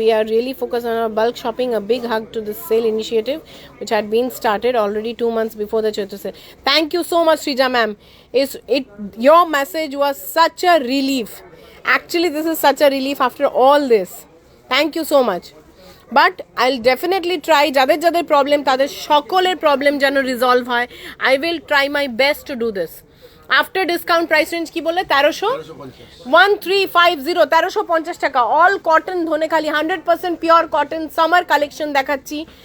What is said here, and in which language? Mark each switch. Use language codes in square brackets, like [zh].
[en] We are really focused on our bulk shopping. A big hug to this sale initiative which had been started already 2 months before the Chaitra sale. Thank you so much Srija ma'am. Your message was such a relief. Actually this is such a relief after all this. Thank you so much. But I'll definitely try, [bn] যাদের যাদের problem তাদের সকলের problem যেন resolve হয়। [en] I will try my best to do this. [bn] After discount price range কি বলে 1350 টাকা, all cotton Dhanekhali 100% pure cotton summer collection দেখাচ্ছি।